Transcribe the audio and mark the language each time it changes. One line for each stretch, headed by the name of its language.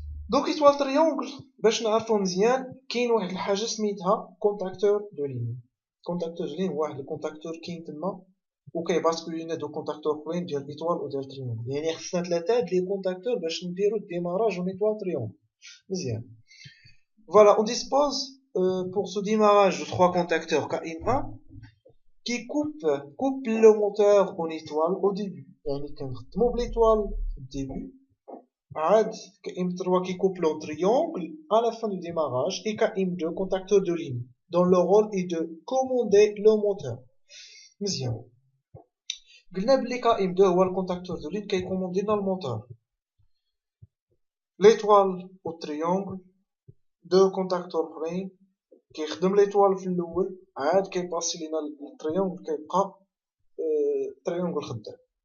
Arabic: دونك ايطوال تريونغل باش نعرفو مزيان كاين واحد الحاجه سميتها كونتاكتور دو لين. كونتاكتور دو لين هو واحد الكونتاكتور كاين تما وكيباسكولي لينا دو كونتاكتور اخرين ديال ايطوال وديال تريونغل، يعني خصنا ثلاثه هاد لي كونتاكتور باش نديرو الديماراج اون ايطوال تريونغل مزيان.
French: Voilà, on dispose pour ce démarrage de 3 contacteurs KM1 qui coupe le moteur en étoile au début.
Arabic: يعني كنخدمو بالإيطوال في الديبي، عاد
French: KM3 qui coupe en triangle à la fin du démarrage et KM2 contacteur de ligne dont le rôle est de commander le moteur.
Arabic: مزيان. قلنا بلي KM2 هو الكونتاكتور دو لين كيكوموندي لنا الموتور.
French: l'étoile au triangle
Arabic: دو كونتاكتور اخرين كيخدم ليطوال في الاول، عاد كيباسي لينا التريونغل كيبقى تريونغل خدام.